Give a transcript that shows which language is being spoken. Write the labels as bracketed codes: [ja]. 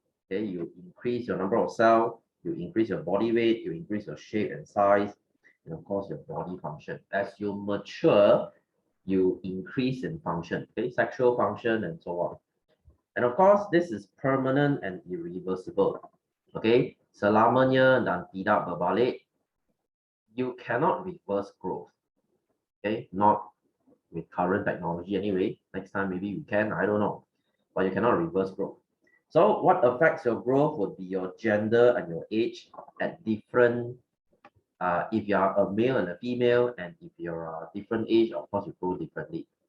[en] Okay, you increase your number of cell, you increase your body weight, you increase your shape and size, and of course your body function. As you mature, you increase in function. Okay, sexual function and so on. And of course, this is permanent and irreversible. [ms] Okay, selamanya dan tidak berbalik. [en] You cannot reverse growth. Okay, not with current technology anyway. Next time maybe we can, I don't know. But you cannot reverse growth. So what affects your growth would be your gender and your age at different, if you are a male and a female, and if you're a different age, of course you grow differently.